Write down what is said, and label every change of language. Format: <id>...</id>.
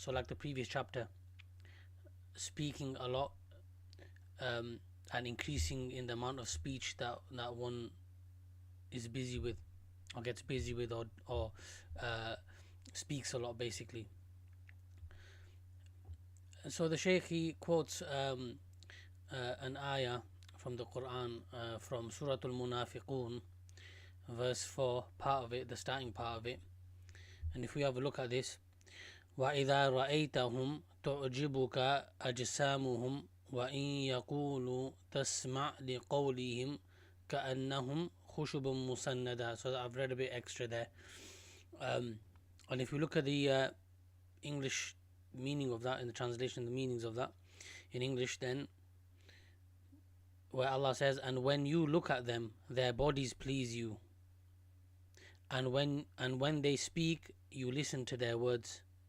<en>So like the previous chapter, speaking a lot and increasing in the amount of speech that one is busy with or gets busy with or speaks a lot, basically. So the Shaykh, he quotes an ayah from the Quran, from Surah Al-Munafiqun, verse 4, part of it, the starting part of it. And if we have a look at this,</en> <ar>وَإِذَا رَأَيْتَهُمْ تُعْجِبُكَ أَجْسَامُهُمْ وَإِن يَقُولُوا تَسْمَعْ لِقَوْلِهِمْ كَأَنَّهُمْ خُشُبٌ مُسَنَّدًا.</ar> <en>So I've read a bit extra there. And if you look at the English meaning of that, in the translation, the meanings of that in English, then where Allah says, and when you look at them, their bodies please you, and when they speak, you listen to their words.</en>